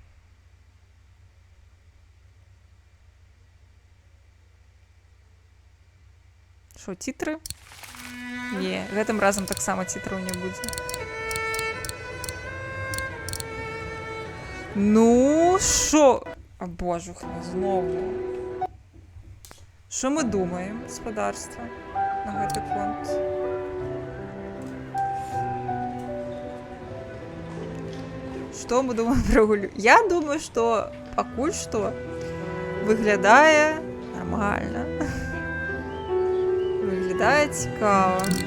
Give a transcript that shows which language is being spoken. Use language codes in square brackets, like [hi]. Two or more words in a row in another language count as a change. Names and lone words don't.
[be] Што, цітры? Не, гэтым разам таксама цітраў не будзе. [uk] Ну, шо? А божухна, знову. Що ми думаємо, господарство, [be] на гэты конт? Што мы думаем пра гулю? Я думаю, што пакуль што выглядае нармальна. Выглядае цікава.